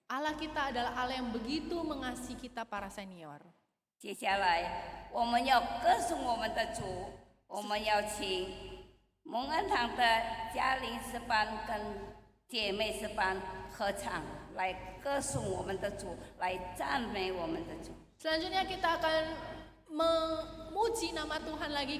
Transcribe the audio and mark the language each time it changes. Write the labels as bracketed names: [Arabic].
[Indonesian] Allah kita adalah Allah yang begitu mengasihi kita para senior. [Chinese] 接下来，我们要歌颂我们的主，我们要请蒙恩堂的嘉玲诗班跟姐妹诗班合唱来歌颂我们的主，来赞美我们的主。 [Indonesian] Selanjutnya kita akan memuji nama Tuhan lagi.